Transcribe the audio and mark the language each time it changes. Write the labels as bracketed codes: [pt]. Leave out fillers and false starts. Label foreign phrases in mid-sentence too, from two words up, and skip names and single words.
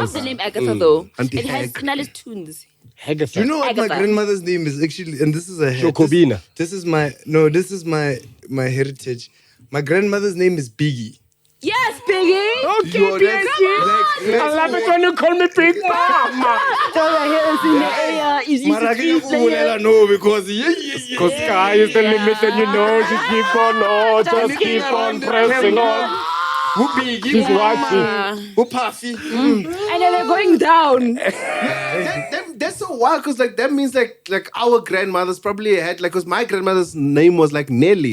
[en] love the name Agatha though. Auntie It has Hag. Knowledge tunes. Agatha. Do you know what my Agatha. grandmother's name is actually? And this is a Jokobina. This is my my heritage. My grandmother's name is Biggie. Yes, Biggie. Okay, Yo, that's- PNC. I love it when you call me Big Mama. [nso] Mara ke ya go bolela no because [en] Because sky is the limit and you know just keep on, oh, just keep on pressing on. She's watching. Who Puffy? And then they're going down. That's so wild because like that means like our grandmothers probably had like because my grandmother's name was like Nelly.